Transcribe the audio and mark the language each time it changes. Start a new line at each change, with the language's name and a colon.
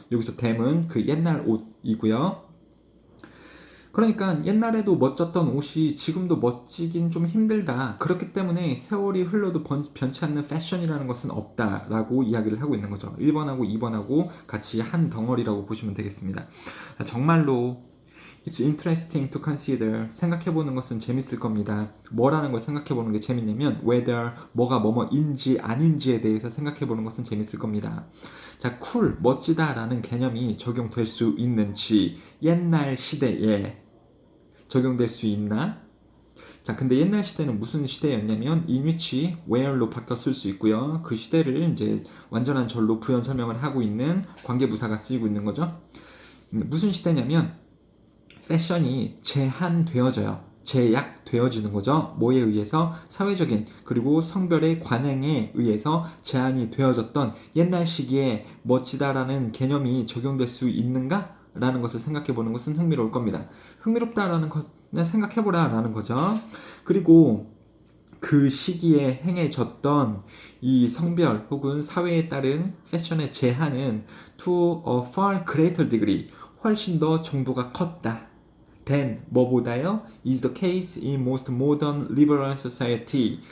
Korean: 여기서 them은 그 옛날 옷이고요. 그러니까 옛날에도 멋졌던 옷이 지금도 멋지긴 좀 힘들다. 그렇기 때문에 세월이 흘러도 변치 않는 패션이라는 것은 없다라고 이야기를 하고 있는 거죠. 1번하고 2번하고 같이 한 덩어리라고 보시면 되겠습니다. 정말로
English: It's interesting to consider.
Korean: 생각해보는 것은 재밌을 겁니다. 뭐라는 걸 생각해보는 게 재밌냐면 whether 뭐가 뭐뭐인지 아닌지에 대해서 생각해보는 것은 재밌을 겁니다. 자, cool, 멋지다라는 개념이 적용될 수 있는지 옛날 시대에 적용될 수 있나? 자, 근데 옛날 시대는 무슨 시대였냐면 in which where로 바꿔 쓸 수 있고요. 그 시대를 이제 완전한 절로 부연 설명을 하고 있는 관계부사가 쓰이고 있는 거죠. 무슨 시대냐면 패션이 제한되어져요. 제약되어지는 거죠. 뭐에 의해서? 사회적인 그리고 성별의 관행에 의해서 제한이 되어졌던 옛날 시기에 멋지다라는 개념이 적용될 수 있는가? 라는 것을 생각해 보는 것은 흥미로울 겁니다. 흥미롭다라는 것, 그냥 생각해 보라라는 거죠. 그리고 그 시기에 행해졌던 이 성별 혹은 사회에 따른 패션의 제한은
English: to a far greater degree
Korean: 훨씬 더 정도가 컸다. than 뭐보다요?
English: is the case in most modern liberal society.